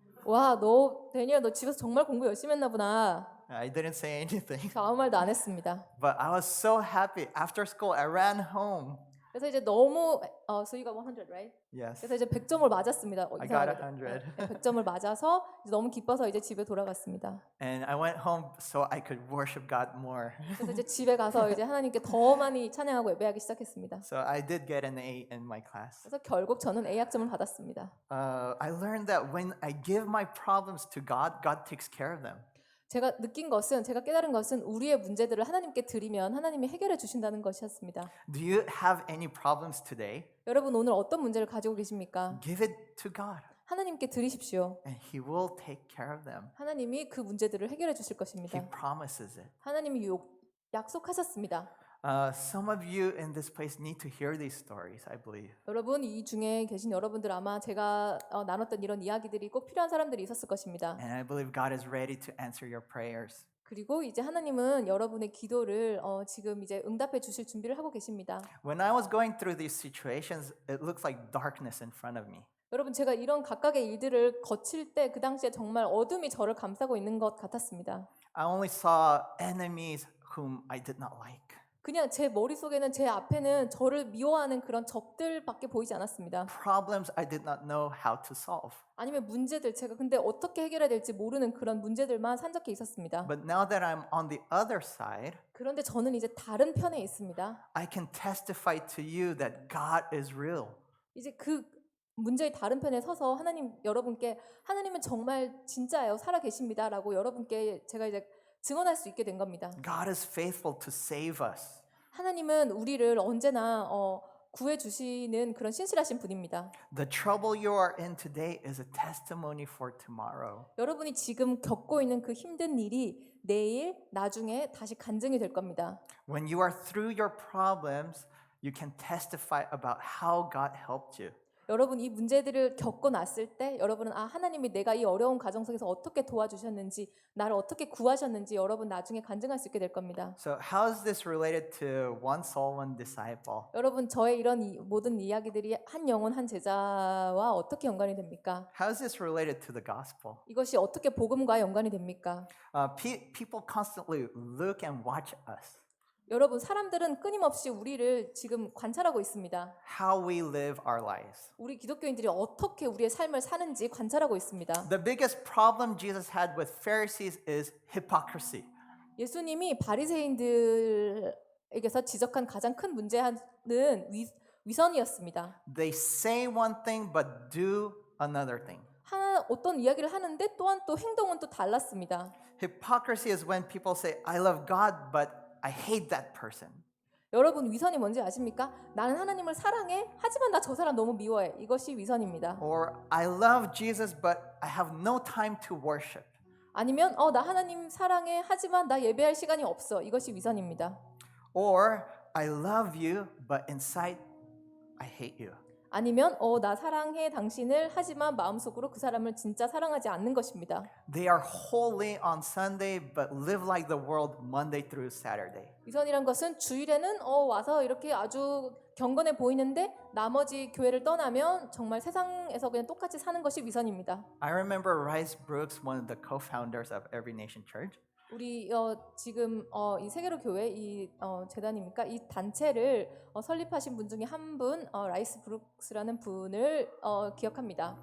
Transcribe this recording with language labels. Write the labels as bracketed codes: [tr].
[ko] 와, 데니엘, 너 집에서 정말 공부 열심히 했나 보다. [en] I didn't say anything, [ko] 저 아무 말도 안 했습니다. [en] but I was so happy. After school, I ran home. [ko] 그래서 이제 너무 [en] so you got 100, right? Yes, [ko] 그래서 이제 100점을 맞았습니다. [en] I got 100. [ko] 100점을 맞아서 이제 너무 기뻐서 이제 집에 돌아갔습니다. [en] And I went home so I could worship God more. [ko] 그래서 이제 집에 가서 이제 하나님께 더 많이 찬양하고 예배하기 시작했습니다. [en] So I did get an A in my class. [ko] 그래서 결국 저는 A 학점을 받았습니다. [en] I learned that when I give my problems to God, God takes care of them. [ko] 제가 느낀 것은 제가 깨달은 것은 우리의 문제들을 하나님께 드리면 하나님이 해결해 주신다는 것이었습니다. [en] Do you have any problems today? [ko] 여러분 오늘 어떤 문제를 가지고 계십니까? [en] Give it to God, [ko] 하나님께 드리십시오. [en] and He will take care of them. [ko] 하나님이 그 문제들을 해결해 주실 [en] He [ko] 것입니다. [en] promises it. [ko] 하나님이 약속하셨습니다. [en] Some of you in this place need to hear these stories, I believe. [ko] 여러분 이 중에 계신 여러분들 아마 제가 나눴던 이런 이야기들이 꼭 필요한 사람들이 있었을 것입니다. [en] And I believe God is ready to answer your prayers. [ko] 그리고 이제 하나님은 여러분의 기도를 지금 이제 응답해 주실 준비를 하고 계십니다. [en] When I was going through these situations, it looked like darkness in front of me. [ko] 여러분 제가 이런 각각의 일들을 거칠 때 그 당시에 정말 어둠이 저를 감싸고 있는 것 같았습니다. [en] I only saw enemies whom I did not like. [ko] 그냥 제 머릿속에는 제 앞에는 저를 미워하는 그런 적들밖에 보이지 않았습니다. [en] Problems I did not know how to solve. [ko] 아니면 문제들 제가 근데 어떻게 해결해야 될지 모르는 그런 문제들만 산적해 있었습니다. [en] But now that I'm on the other side, [ko] 그런데 저는 이제 다른 편에 있습니다. [en] I can testify to you that God is real. [ko] 이제 그 문제의 다른 편에 서서 하나님 여러분께 하나님은 정말 진짜예요. 살아 계십니다라고 여러분께 제가 이제 증언할 수 있게 된 겁니다. [en] God is faithful to save us. [ko] 하나님은 우리를 언제나 구해 주시는 그런 신실하신 분입니다. [en] The trouble you are in today is a testimony for tomorrow. [ko] 여러분이 지금 겪고 있는 그 힘든 일이 내일, 나중에 다시 간증이 될 겁니다. [en] When you are through your problems, you can testify about how God helped you. [ko] 여러분 이 문제들을 겪고 났을 때 여러분은 하나님이 내가 이 어려운 가정 속에서 어떻게 도와주셨는지 나를 어떻게 구하셨는지 여러분 나중에 간증할 수 있게 될 겁니다. [en] So how is this related to one soul, one disciple? [ko] 여러분 저의 이런 모든 이야기들이 한 영혼 한 제자와 어떻게 연관이 됩니까? [en] How is this related to the gospel? [ko] 이것이 어떻게 복음과 연관이 됩니까? [en] People constantly look and watch us, [ko] 여러분 사람들은 끊임없이 우리를 지금 관찰하고 있습니다. [en] how we live our lives. [ko] 우리 기독교인들이 어떻게 우리의 삶을 사는지 관찰하고 있습니다. [en] The biggest problem Jesus had with Pharisees is hypocrisy. [ko] 예수님이 바리새인들에게서 지적한 가장 큰 문제는 위선이었습니다. [en] They say one thing but do another thing. [ko] 어떤 이야기를 하는데 또한 또 행동은 또 달랐습니다. [en] Hypocrisy is when people say, I love God, but I hate that person. [ko] 여러분 위선이 뭔지 아십니까? 나는 하나님을 사랑해. 하지만 나 저 사람 너무 미워해. 이것이 위선입니다. [en] Or I love Jesus, but I have no time to worship. [ko] 아니면 나 하나님 사랑해. 하지만 나 예배할 시간이 없어. 이것이 위선입니다. [en] Or I love you, but inside I hate you. [ko] 아니면 나 사랑해 당신을 하지만 마음속으로 그 사람을 진짜 사랑하지 않는 것입니다. [en] They are holy on Sunday, but live like the world Monday through Saturday. [ko] 위선이란 것은 주일에는 와서 이렇게 아주 경건해 보이는데 나머지 교회를 떠나면 정말 세상에서 그냥 똑같이 사는 것이 위선입니다. [en] I remember Rice Brooks, one of the co-founders of Every Nation Church. [ko] 우리 지금 이 세계로 교회 이 재단입니까? 이 단체를 설립하신 분 중에 한 분 라이스 브룩스라는 분을 기억합니다.